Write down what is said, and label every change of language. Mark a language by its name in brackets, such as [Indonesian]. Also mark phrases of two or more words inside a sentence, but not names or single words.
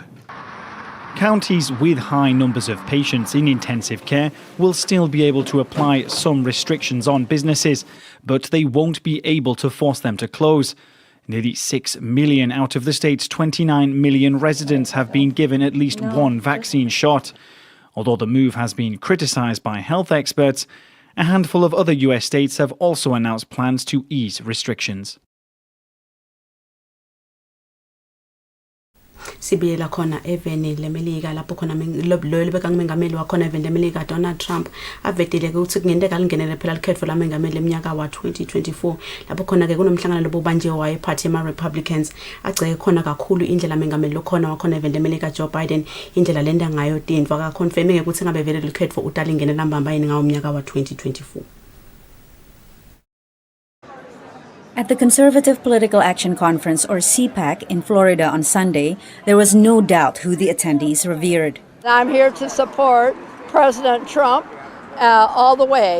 [English] Counties with high numbers of patients in intensive care will still be able to apply some restrictions on businesses, but they won't be able to force them to close. Nearly 6 million out of the state's 29 million residents have been given at least one vaccine shot. Although the move has been criticised by health experts, a handful of other US states have also announced plans to ease restrictions. [Swati] Sibiyela khona eveni lemelika lapho khona lolu bekangumengameli wakhona eveni lemelika Donald Trump avedile ukuthi kungenteka lingenele phela likhetho lamengameli eminyaka wa 2024 lapho khona ke kunomhlangano lobubanjiwe wayeparty ema Republicans agceke khona kakhulu indlela mengameli lokhona wakhona eveni lemelika Joe Biden indlela lenda ngayo tindwa ka confirming ukuthi ngabe vele likhetho utalingenela mbamba yini ngawo umnyaka wa 2024. [English] At the Conservative Political Action Conference, or CPAC, in Florida on Sunday, there was no doubt who the attendees revered. I'm here to support President Trump all the way.